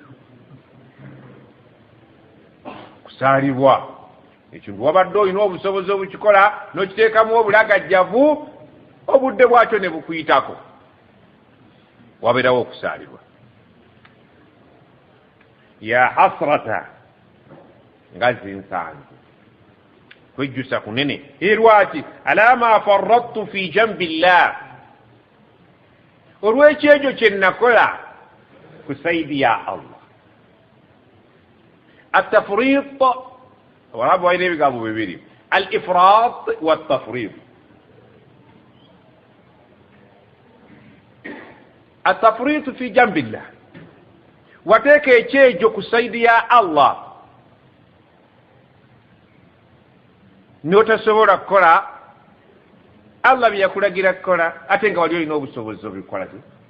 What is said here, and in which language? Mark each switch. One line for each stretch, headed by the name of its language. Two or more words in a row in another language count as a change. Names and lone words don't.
Ganda: Kusaalibwa ekintu wabadde olina obusobozi obukikola n'okiteekamu obulagajjavu, obudde bwakyo ne bukuyitako, wabeerawo okusaalibwa.
Arabic: يا حسرتا,
Ganda: nga zinsanze, kwejjusa kunene. Lwaki?
Arabic: على ما فرطت في جنب الله,
Ganda: olw'ekyejo kye nakola ku saidi ya Allah. Atafrit, Abarabu balina ebigambo bibiri,
Arabic: الإفراط والتفريط. التفريط في جنب الله,
Ganda: wateeka ekyejo ku saidi ya Allah n'otasobola kukola Allah bye yakulagira kukola, ate nga wali olina obusobozi obikola ki?